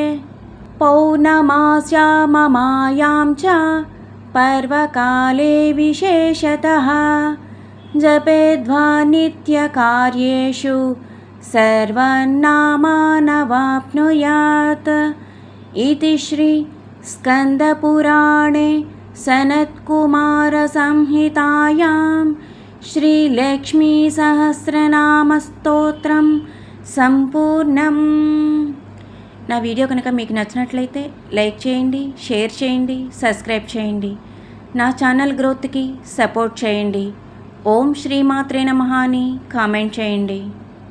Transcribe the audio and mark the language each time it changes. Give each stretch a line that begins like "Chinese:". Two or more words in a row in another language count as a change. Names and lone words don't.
Sanskrit: पौर्णमास्याममायां च पर्वकाले विशेषतः जपेद्वा नित्यकार्येषु सर्वनामानवाप्नुयात् इति श्री स्कन्दपुराणे सनत्कुमारसंहितायां శ్రీలక్ష్మీసహస్రనామస్తోత్రం సంపూర్ణం.
Telugu: నా వీడియో కనుక మీకు నచ్చినట్లయితే లైక్ చేయండి, షేర్ చేయండి, సబ్స్క్రైబ్ చేయండి. నా ఛానల్ గ్రోత్కి సపోర్ట్ చేయండి.
Sanskrit: ఓం శ్రీమాత్రే నమః
Telugu: అని కామెంట్ చేయండి.